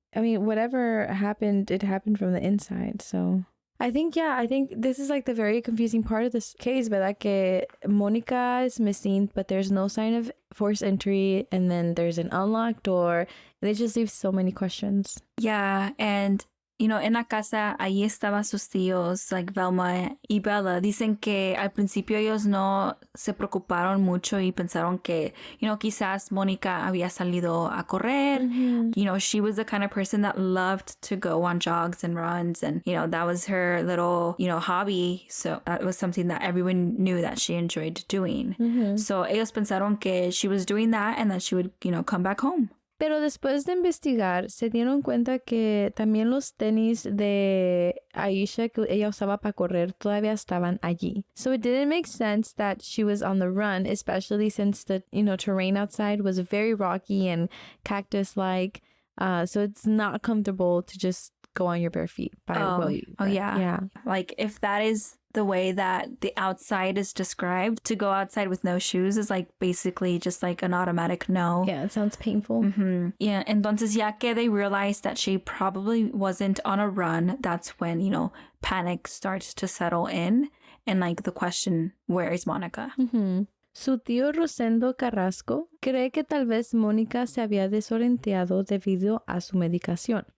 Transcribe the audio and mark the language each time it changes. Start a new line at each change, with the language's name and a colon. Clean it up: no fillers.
English: I mean, whatever happened, it happened from the inside. So I think this is like the very confusing part of this case, but que Mónica is missing, but there's no sign of forced entry. And then there's an unlocked door. And it just leaves so many questions. Yeah. And, you know,
Spanish: en la casa, ahí estaban sus tíos, like Velma y Bella. Dicen que al principio ellos no se preocuparon mucho y pensaron que,
English: you know,
Spanish: quizás Mónica había salido a correr.
English: You know, she was the kind of person that loved to go on jogs and runs. And, you know, that was her little, you know, hobby. So that was something that everyone knew that she enjoyed doing. So
Spanish: ellos pensaron que
English: she was doing that and that she would, you know, come back home.
Spanish: Pero después de investigar, se dieron cuenta que también los tenis de Aisha que ella usaba para correr todavía estaban allí.
English: So it didn't make sense that she was on the run, especially since the, you know, terrain outside was very rocky and cactus-like. So it's not comfortable to just go on your bare feet. Yeah. Like if that is the way that the outside is described, to go outside with no shoes is like basically just like an automatic no. Yeah, it sounds painful. Yeah,
Spanish: entonces ya que
English: they realized that she probably wasn't on a run, that's when, you know, panic starts to settle in and like the question, where is Mónica?
Spanish: Su tío Rosendo Carrasco cree que tal vez Mónica se había desorientado debido a su medicación.